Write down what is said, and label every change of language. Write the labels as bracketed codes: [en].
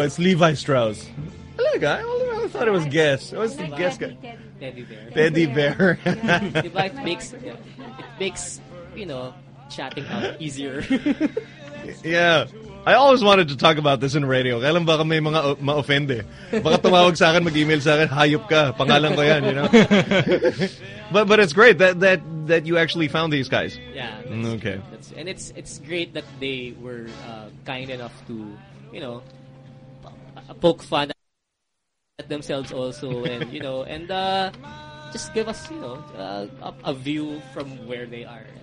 [en] It's Levi Strauss. Hello, guy. I thought it was Guess. It was Guess guy. Teddy Bear. Bear. It makes, you know, chatting out easier. Yeah. I always wanted to talk about this in radio. [tl] Alam baka may mga ma-offend eh. Baka tumawag sa akin, mag-email sa akin, hayop ka. Pangalan ko yan, [en] you know. but it's great that you actually found these guys. Yeah. Okay. And it's great that they were kind enough to, you know, poke fun at themselves also, and you know, and just give us, you know, a view from where they are.